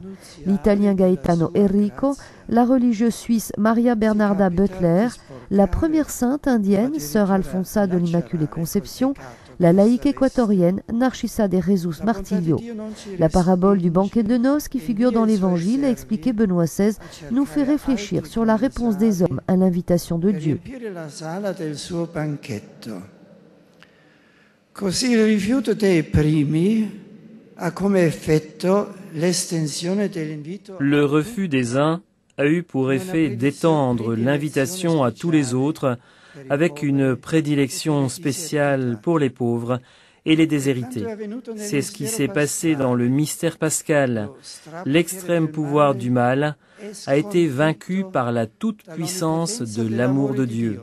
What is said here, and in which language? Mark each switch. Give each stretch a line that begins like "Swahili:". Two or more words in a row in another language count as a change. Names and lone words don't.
French: L'Italien Gaetano Enrico, la religieuse suisse Maria Bernarda Butler, la première sainte indienne, sœur Alfonsa de l'Immaculée Conception, la laïque équatorienne Narcissa de Jesus Martillo. La parabole du banquet de noces qui figure dans l'Évangile, a expliqué Benoît XVI, nous fait réfléchir sur la réponse des hommes à l'invitation de Dieu.
Italian: Così il rifiuto dei primi ha come effetto l'estensione dell'invito.
French: Le refus des uns a eu pour effet d'étendre l'invitation à tous les autres, avec une prédilection spéciale pour les pauvres et les déshérités. C'est ce qui s'est passé dans le mystère pascal. L'extrême pouvoir du mal a été vaincu par la toute-puissance de l'amour de Dieu.